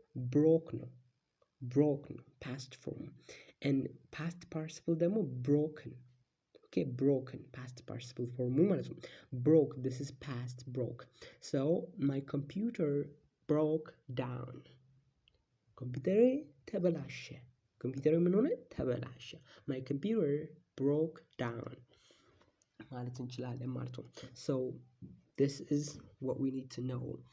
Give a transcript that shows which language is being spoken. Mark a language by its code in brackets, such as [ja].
[en] broke ነው past form. and past participle ደግሞ broken. okay, broken past participle form ማለት ነው። broke, this is past broke. So my computer broke down. [am] ኮምፒውተሬ ተበላሸ። ኮምፒውተሬ ምን ሆነ? ተበላሸ። [en] my computer broke down [am] ማለት እንችላለን ማለት ነው። [en] so this is what we need to know.